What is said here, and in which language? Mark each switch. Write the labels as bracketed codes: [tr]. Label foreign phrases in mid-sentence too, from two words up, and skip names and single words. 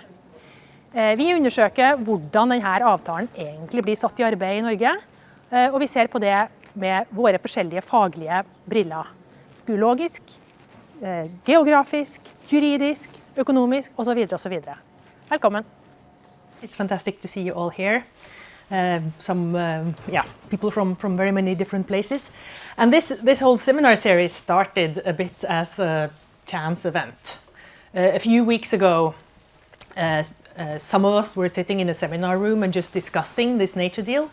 [no] Vi undersøker hvordan denne avtalen egentlig blir satt i arbeid i Norge, og vi ser på det med våre forskjellige faglige briller. Biologisk, geografisk, juridisk, økonomisk osv. osv. Velkommen. [en] It's fantastic to see you all here. People from very many different places. And this whole seminar series started a bit as a chance event. A few weeks ago, some of us were sitting in a seminar room and just discussing this nature deal.